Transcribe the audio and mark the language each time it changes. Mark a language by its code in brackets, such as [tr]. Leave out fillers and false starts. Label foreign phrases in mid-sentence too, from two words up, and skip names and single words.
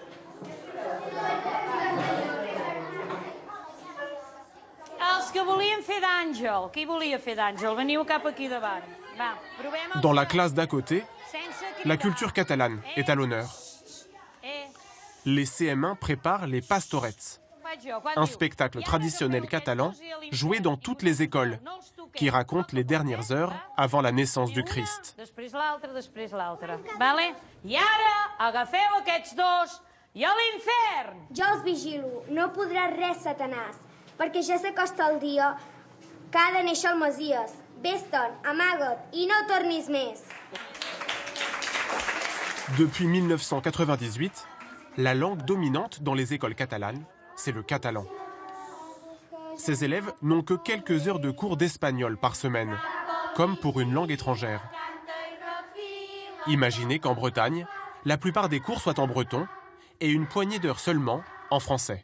[fr] Dans la classe d'à côté, la culture catalane est à l'honneur. Les CM1 préparent les pastorettes, un spectacle traditionnel catalan joué dans toutes les écoles, qui raconte les dernières heures avant la naissance du Christ. [ca] Jo els vigilo, no podrà res, Satanàs, perquè ja s'acosta el dia que ha de néixer el Messies. Vés-te'n, amaga't i no tornis més. [fr] Depuis 1998, la langue dominante dans les écoles catalanes, c'est le catalan. Ces élèves n'ont que quelques heures de cours d'espagnol par semaine, comme pour une langue étrangère. Imaginez qu'en Bretagne, la plupart des cours soient en breton et une poignée d'heures seulement en français.